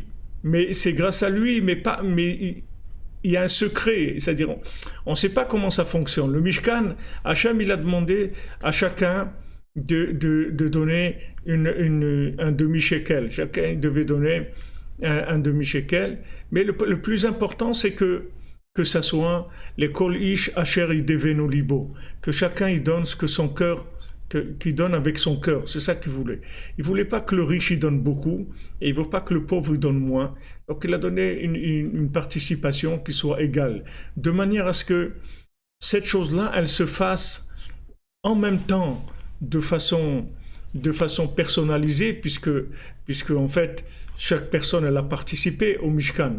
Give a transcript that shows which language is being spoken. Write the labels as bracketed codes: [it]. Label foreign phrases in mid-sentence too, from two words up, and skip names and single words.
[fr] Mais c'est grâce à lui, mais il y a un secret, c'est-à-dire on ne sait pas comment ça fonctionne. Le Mishkan, Hachem, il a demandé à chacun de donner un demi-shekel. Chacun devait donner un demi-shekel. Mais le plus important, c'est que ça soit les [he] כל איש אשר ידבנו לבו, [fr] que chacun il donne ce que son cœur qui donne avec son cœur. C'est ça qu'il voulait. Il voulait pas que le riche il donne beaucoup et il veut pas que le pauvre il donne moins. Donc il a donné une participation qui soit égale, de manière à ce que cette chose-là, elle se fasse en même temps de façon personnalisée, puisque en fait chaque personne elle a participé au Mishkan.